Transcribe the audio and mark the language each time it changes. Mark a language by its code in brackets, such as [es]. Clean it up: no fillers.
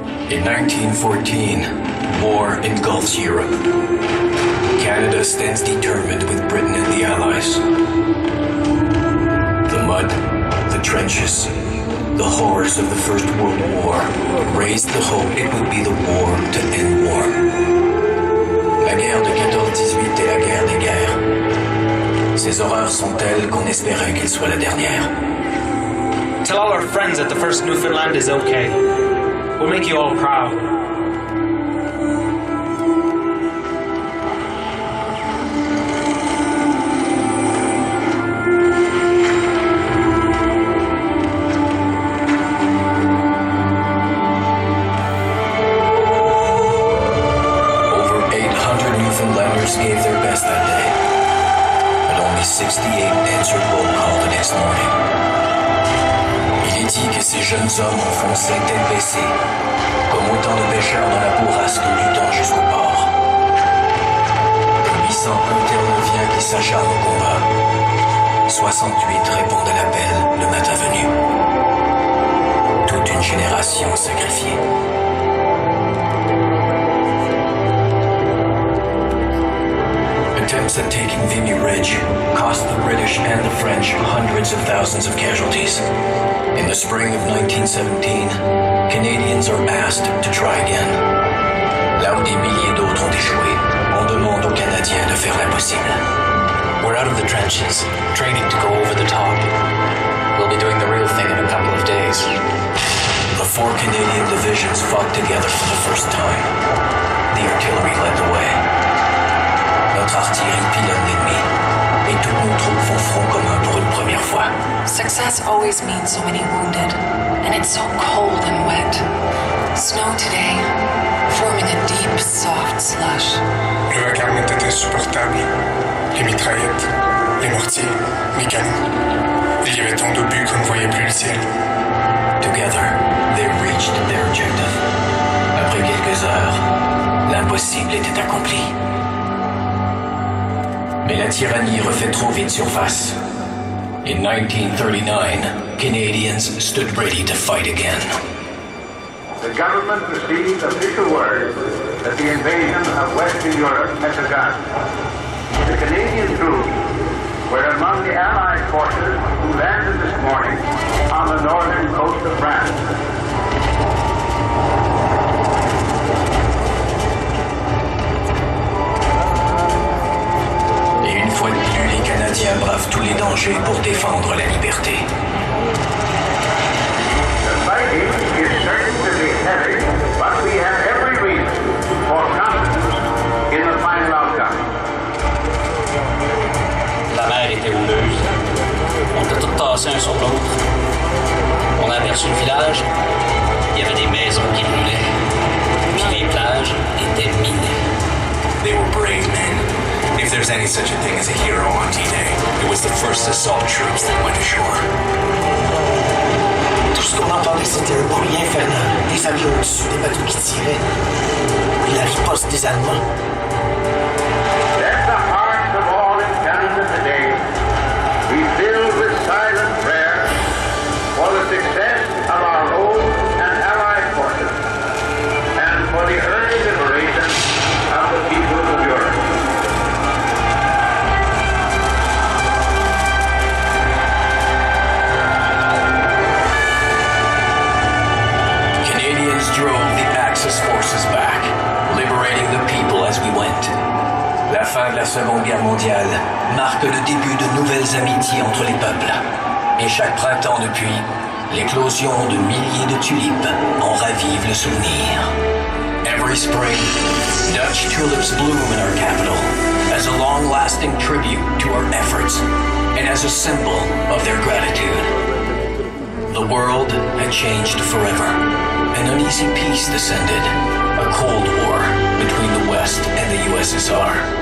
[en] In 1914, war engulfs Europe. Canada stands determined with Britain and the Allies. The mud, the trenches, the horrors of the First World War raised the hope it would be the war to end war. [fr] La guerre de 14-18 est la guerre des guerres. Ces horreurs sont telles qu'on espérait qu'elle soit la dernière. [en] Tell all our friends that the first Newfoundland is okay. We'll make you all proud. Over 800 Newfoundlanders gave their best that day, but only 68 answered roll call the next morning. [fr] Il est dit que ces jeunes hommes enfonçaient tête baissée, comme autant de pêcheurs dans la bourrasque du temps jusqu'au port. 800 interneviens qui s'acharnent au combat. 68 répondent à l'appel le matin venu. Toute une génération sacrifiée. [en] Attempts at taking Vimy Ridge cost the British and the French hundreds of thousands of casualties. In the spring of 1917, Canadians are asked to try again. [fr] Là où des milliers d'autres ont échoué, on demande aux Canadiens de faire l'impossible. [en] We're out of the trenches, training to go over the top. We'll be doing the real thing in a couple of days. The 4 Canadian divisions fought together for the first time. The artillery led the way. [fr] Notre artillerie pilonne l'ennemi, et toutes nos troupes font front commun pour une première fois. [en] Success always means so many wounded, and it's so cold and wet. Snow today, forming a deep, soft slush. [fr] Le vacarme était insupportable. Les mitraillettes, les mortiers, les canons. Il y avait tant d'obus qu'on ne voyait plus le ciel. [en] Together, they reached their objective. [fr] Après quelques heures, l'impossible était accompli. Mais la tyrannie refait trop vite surface. [en] In 1939, Canadians stood ready to fight again. The government received official word that the invasion of Western Europe had begun. The Canadian troops were among the Allied forces who landed this morning on the northern coast of France. [fr] Et une fois de plus, les Canadiens bravent tous les dangers pour défendre la liberté. [en] The fighting is certain to be heavy, but we have every reason for confidence in the final outcome. [fr] La mer était houleuse. On était tous tassés un sur l'autre. On a aperçu le village. Il y avait des maisons qui brûlaient. Puis les plages étaient minées. [en] They were brave men. If there's any such a thing as a hero on D-Day, it was the first assault troops that went ashore. [fr] Tout ce qu'on entendait, c'était un bruit infernal. Des avions au-dessus, des bateaux qui tiraient. Puis la riposte des Allemands. [en] Let the hearts of all in Canada today be filled with silent prayer for the success of our own and allied forces and for the early liberation of the peoples of Europe. Canadians drove the Axis forces back, liberating the people as we went. [fr] La fin de la Seconde Guerre mondiale marque le début de nouvelles amitiés entre les peuples. Et chaque printemps depuis, l'éclosion de milliers de tulipes en ravive le souvenir. [en] Every spring, Dutch tulips bloom in our capital as a long-lasting tribute to our efforts and as a symbol of their gratitude. The world had changed forever. An uneasy peace descended, a Cold War between the West and the USSR.